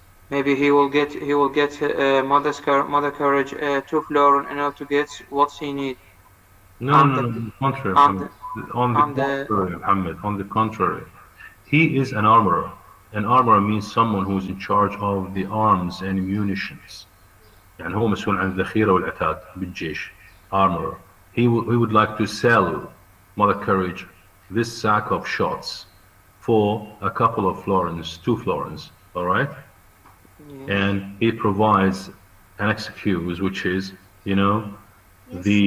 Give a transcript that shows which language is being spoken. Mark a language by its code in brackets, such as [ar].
[en] Maybe he will get Mother Courage to Lauren in order to get what he needs. No, on the contrary, Muhammad. On the contrary, Muhammad. On the contrary, he is an armorer. An armorer means someone who is in charge of the arms and munitions. [ar] يعني هو مسؤول عن الذخيرة والعتاد بالجيش. [en] Armorer. He would like to sell Mother Courage this sack of shots for a couple of florins, 2 florins. All right. Yeah. And he provides an excuse, which is, you know, yes.